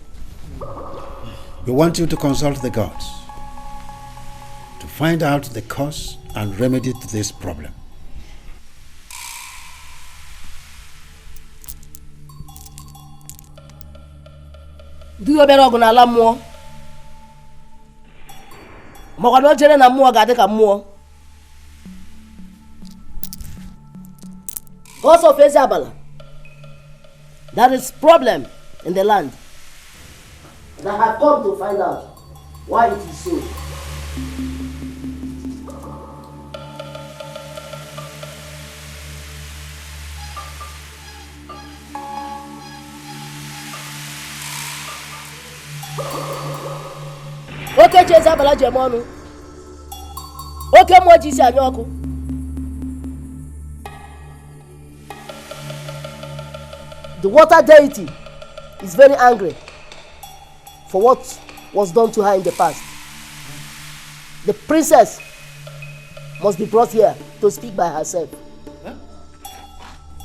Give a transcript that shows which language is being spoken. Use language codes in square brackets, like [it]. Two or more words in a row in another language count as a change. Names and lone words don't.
[en] We want you to consult the gods to find out the cause and remedy to this problem. Do you better go [ig] na ala mmụọ? Ma ọ ga chere na mmụọ ga-adị ka mmụọ. [en] Gods of Eziabala, there is problem in the land. And I have come to find out why it is so. [ig] Oke Eziabala ji eme ọnụ. Oke mmụọ ji isi anya ọkụ. [en] The water deity is very angry for what was done to her in the past. The princess must be brought here to speak by herself.